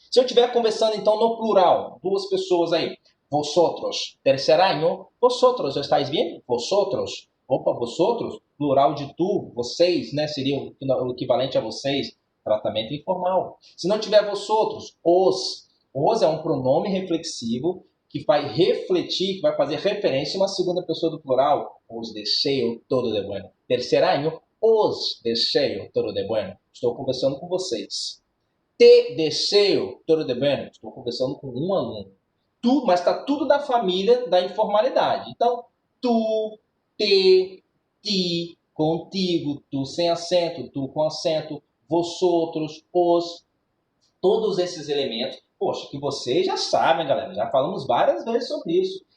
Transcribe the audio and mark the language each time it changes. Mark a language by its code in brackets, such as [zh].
[pt] Se eu estiver conversando, então, no plural, duas pessoas aí. [es] Vosotros, terceiro año, vosotros, estáis bien? Vosotros. [pt] Vosotros, plural de tu, vocês, né? Seria o equivalente a vocês. Tratamento informal. Se não tiver vosotros, os. Os é um pronome reflexivo que vai refletir, que vai fazer referência a uma segunda pessoa do plural. [es] Os deseo todo de bueno. Terceiro año, os deseo todo de bueno. [pt] Estou conversando com vocês. [es] Te deseo todo de bueno. [pt] Estou conversando com um aluno. Tu, mas está tudo da família da informalidade. Então, tu, te, ti, contigo, tu sem acento, tu com acento, vosotros, os, todos esses elementos, poxa, que vocês já sabem, galera, já falamos várias vezes sobre isso.